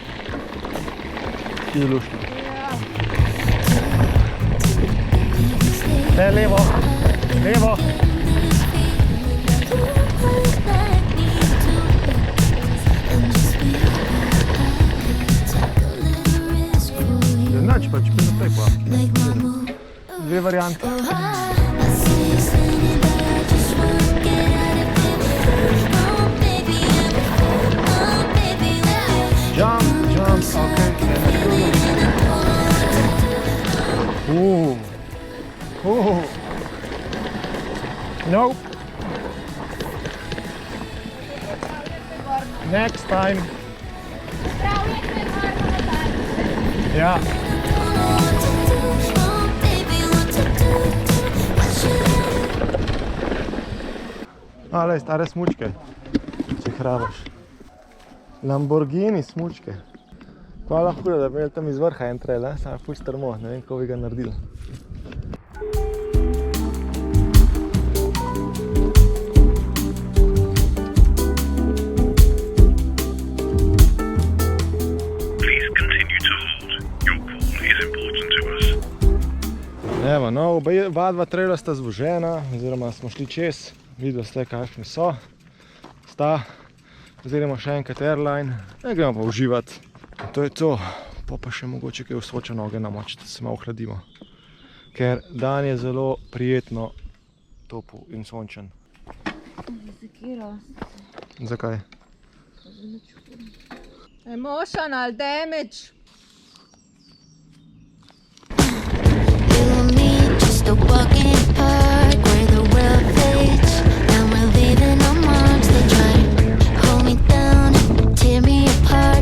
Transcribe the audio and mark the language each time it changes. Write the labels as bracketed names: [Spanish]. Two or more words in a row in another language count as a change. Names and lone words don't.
[Slovenian] Čisto luštno. Ne, levo. Levo. Znači, pač bi naprej pa. Dve variante. [English] Jump, okay. Nope. Next time. [Slovenian] Ja. Ale, stare smučke, če hrabaš. Lamborghini smučke. Hvala huda, da bi imeli tam iz vrha en trail, samo ful strmo, ne vem, kako bi ga naredili. [English] Please continue to hold. Your call is important to us. [Slovenian] Evo, no, oba dva traila sta zvožena, oziroma smo šli čez. Videli ste, kakšni so. Sta. Oziroma še enkrat airline. Ne gremo pa uživati. To je to. Pa še mogoče kaj v Soča noge namočiti, da se malo ohladimo. Ker dan je zelo prijetno topel in sončen. Zakaj? [English] Emotional damage. Just a walk in the park where the world fades. Now we're leaving our marks. They try to hold me down, tear me apart.